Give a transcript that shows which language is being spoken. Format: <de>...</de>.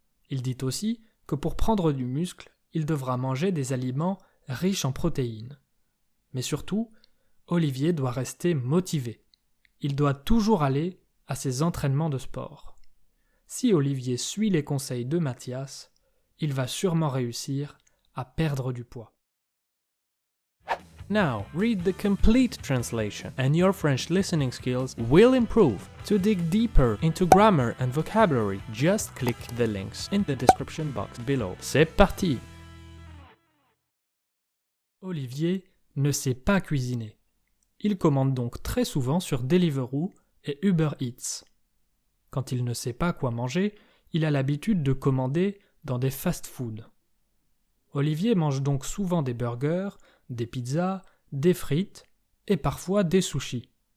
<fr>Il dit aussi que pour prendre du muscle, il devra manger des aliments riches en protéines. Mais surtout, Olivier doit rester motivé. Il doit toujours aller à ses entraînements de sport. Si Olivier suit les conseils de Mathias, il va sûrement réussir à perdre du poids.</fr> <en>Now, read the complete translation and your French listening skills will improve. To dig deeper into grammar and vocabulary, just click the links in the description box below.</en> <fr>C'est parti! Olivier ne sait pas cuisiner. Il commande donc très souvent sur Deliveroo et Uber Eats. Quand il ne sait pas quoi manger, il a l'habitude de commander dans des fast-foods. Olivier mange donc souvent des burgers, des pizzas, des frites et parfois des sushis.</fr>